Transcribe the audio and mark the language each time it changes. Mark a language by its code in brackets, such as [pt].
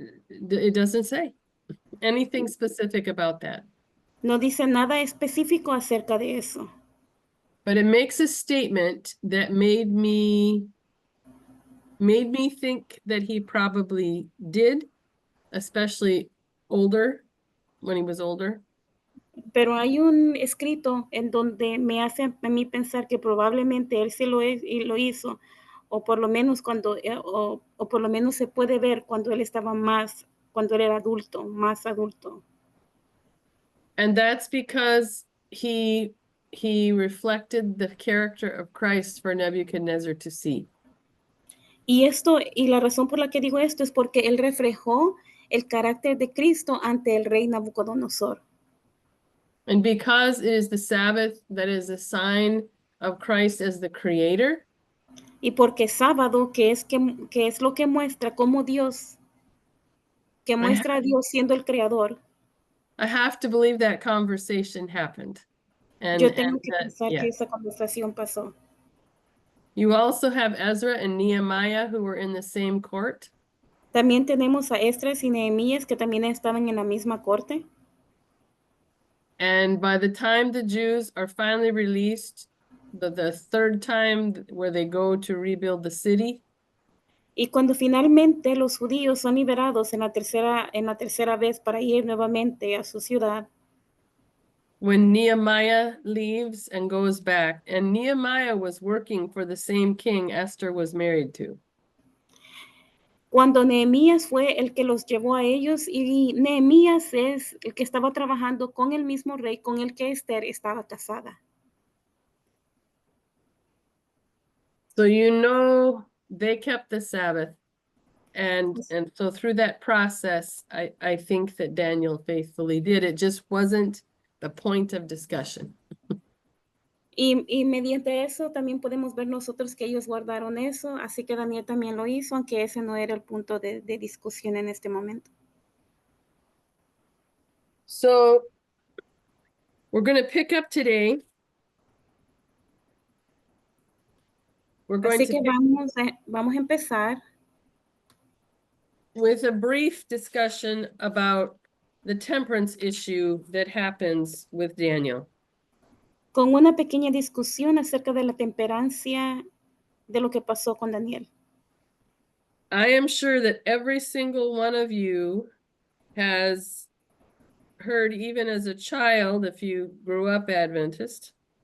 [en] it doesn't say anything specific about that. [es] no dice nada específico acerca de eso. [en] But it makes a statement that made me think that he probably did, especially older, when he was older. [es] Pero hay un escrito en donde me hace a mí pensar que probablemente él sí lo hizo, o por lo menos o por lo menos se puede ver cuando él cuando él era adulto, más adulto. [en] And that's because he reflected the character of Christ for Nebuchadnezzar to see. [es] Y la razón por la que digo esto es porque él reflejó el carácter de Cristo ante el rey Nabucodonosor. [en] And because it is the Sabbath that is a sign of Christ as the creator. [es] Y porque sábado, que es lo que muestra cómo Dios, que muestra a Dios siendo el creador. [en] I have to believe that conversation happened. [es] Yo tengo que pensar que esa conversación pasó. [en] You also have Ezra and Nehemiah who were in the same court. [es] También tenemos a Esdras y Nehemías que también estaban en la misma corte. [en] And by the time the Jews are finally released, the third time where they go to rebuild the city. [es] Y cuando finalmente los judíos son liberados en la tercera vez para ir nuevamente a su ciudad. [en] When Nehemiah leaves and goes back, and Nehemiah was working for the same king Esther was married to. [es] Cuando Nehemías fue el que los llevó a ellos, y Nehemías es el que estaba trabajando con el mismo rey con el que Esther estaba casada. [en] So you know they kept the Sabbath. And so through that process, I think that Daniel faithfully did. It just wasn't the point of discussion. [es] Y mediante eso también podemos ver nosotros que ellos guardaron eso, así que Daniel también lo hizo, aunque ese no era el punto de discusión en este momento. [en] So we're going to pick up today. We're going [es] Así [en] to [es] que vamos a empezar. [en] with a brief discussion about the temperance issue that happens with Daniel. [es] con una pequeña discusión acerca de la temperancia de lo que pasó con Daniel. [en] I am sure that every single one of you has heard, even as a child, if you grew up Adventist,